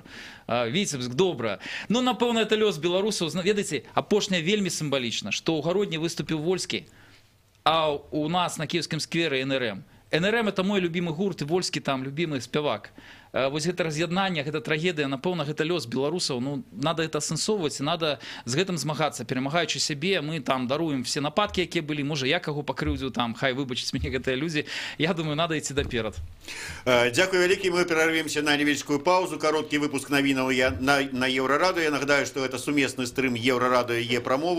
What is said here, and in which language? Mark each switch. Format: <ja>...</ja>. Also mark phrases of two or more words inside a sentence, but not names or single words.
<be>Віцебск, добра. Напэўна, это лёс беларусаў. Ведаеце, апошняе вельмі сімвалічна, што ў Гародні выступіў Вольскі, а у нас на Киевском сквере НРМ.</be> <ru>НРМ — это мой любимый гурт, и Вольскі там любимый спявак.</ru> <be>Вось гэта раз'яднанне, гэта трагедыя, напэўна, гэта лёс беларусаў. Надо это асэнсоўваць, надо з гэтым змагацца, перамагаючы сябе. Мы там даруем все нападкі, якія былі. Можа, я каго пакрыўдзіў, там, хай выбачыць мяне гэтыя людзі. Я думаю, надо ісці наперад. Дзякуй вялікі, мы перарвемся на невялічкую паузу. Кароткі выпуск навінаў на Еўрарадыё. Я нагадаю, што гэта сумесны стрым Еўрарадыё і Е-прамовы.</be>